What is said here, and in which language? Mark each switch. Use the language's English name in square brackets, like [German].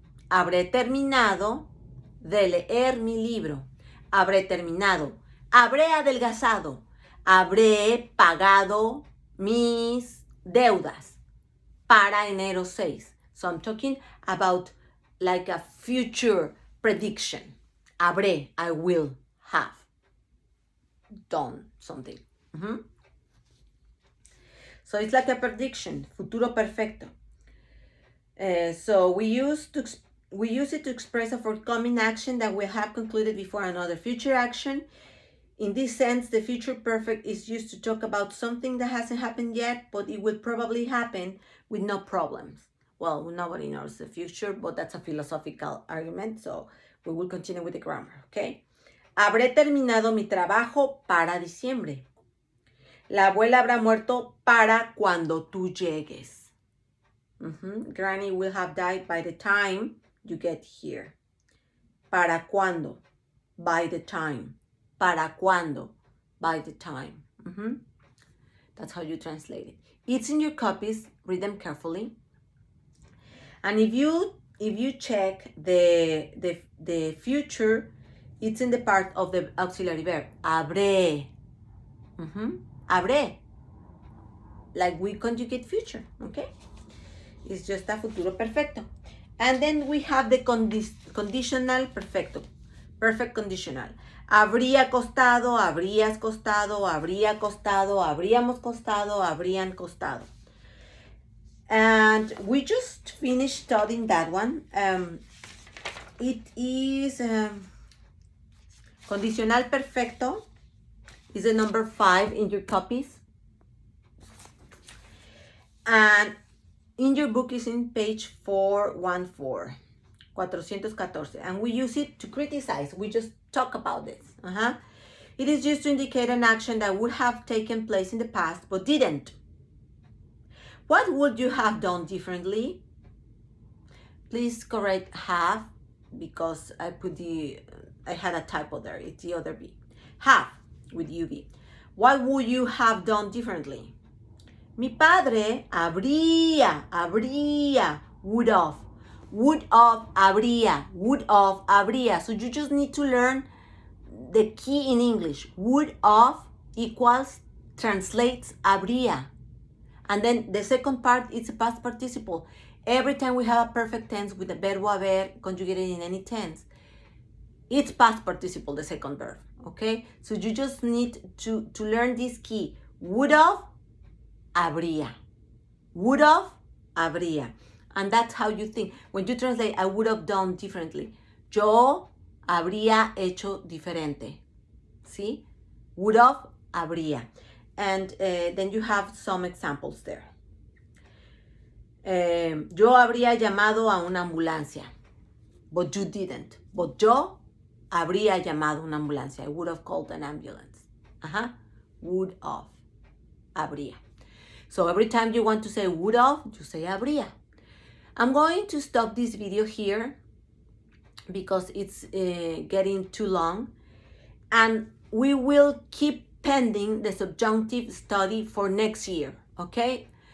[Spanish] Habré terminado de leer mi libro. Habré terminado. Habré adelgazado. Habré pagado mis deudas para enero 6. [English] So I'm talking about like a future prediction. Habré, I will have done something. So it's like a prediction, futuro perfecto. So we use it to express a forthcoming action that will have concluded before another future action. In this sense, the future perfect is used to talk about something that hasn't happened yet, but it will probably happen with no problems. Well, nobody knows the future, but that's a philosophical argument, so we will continue with the grammar, okay? [Spanish] Habré terminado mi trabajo para diciembre. La abuela habrá muerto para cuando tú llegues. [English] Granny will have died by the time you get here. [Spanish] ¿Para cuándo? [English] By the time. ¿Para cuándo? By the time. That's how you translate it. It's in your copies. Read them carefully. And if you check the future, it's in the part of the auxiliary verb. Habré. Habré. Like we conjugate future, okay? It's just a futuro perfecto. And then we have the conditional perfecto. Perfect conditional. [Spanish] Habría costado, habrías costado, habría costado, habríamos costado, habrían costado. [English] And we just finished studying that one. It is condicional perfecto is the number 5 in your copies. And in your book is in page 414. 414. And we use it to criticize. We just talk about this. It is used to indicate an action that would have taken place in the past but didn't. What would you have done differently? Please correct have, because I had a typo there. It's the other B. Have with UV. What would you have done differently? [Spanish] Mi padre habría, [English] would have, [Spanish] habría. [English] So you just need to learn the key in English. Would have equals, translates habría. And then the second part is a past participle. Every time we have a perfect tense with the verbo haber conjugated in any tense, it's past participle, the second verb, okay? So you just need to learn this key. Would have, habría. Would have, habría. And that's how you think. When you translate, I would have done differently. [Spanish] Yo habría hecho diferente. [English] See? Would have, habría. And then you have some examples there. [Spanish] Yo habría llamado a una ambulancia. [English] But you didn't. [Spanish] But yo habría llamado una ambulancia. [English] I would have called an ambulance. Would have. Habría. So every time you want to say would have, you say habría. I'm going to stop this video here because it's getting too long. And we will keep pending the subjunctive study for next year, okay?